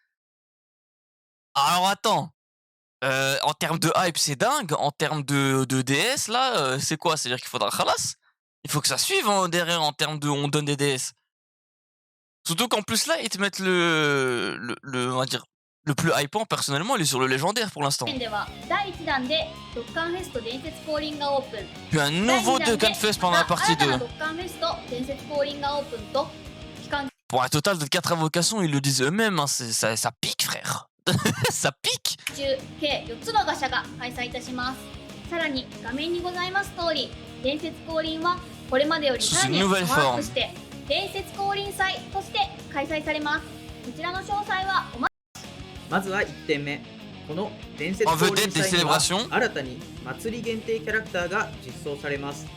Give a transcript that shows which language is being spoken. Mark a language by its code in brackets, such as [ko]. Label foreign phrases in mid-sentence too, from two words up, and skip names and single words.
[fr] Alors attends, en termes de hype c'est dingue, en termes de DS là, c'est quoi? C'est-à-dire qu'il faudra khalas. Il faut que ça suive hein, derrière en termes de on donne des DS. Surtout qu'en plus là ils te mettent on va dire le plus hypant personnellement, il est sur le légendaire pour l'instant. [ja] では第1弾でドッカンフェスト伝説降臨がオープン。 [fr] Puis un nouveau Dokkan Fest pendant la partie 2. [ja] ドッカンフェスト伝説降臨がオープンと期間 [fr] Pour un total de 4 invocations, ils le disent eux-mêmes, hein, ça pique frère. Ça pique. [ja] 中計4つのガシャが開催いたします。さらに画面にございます通り、伝説降臨はこれまでよりさらにパワーアップして伝説降臨祭として開催されます。こちらの詳細はまずは1点目、この伝説降臨祭には新たに祭り限定キャラクターが実装されます。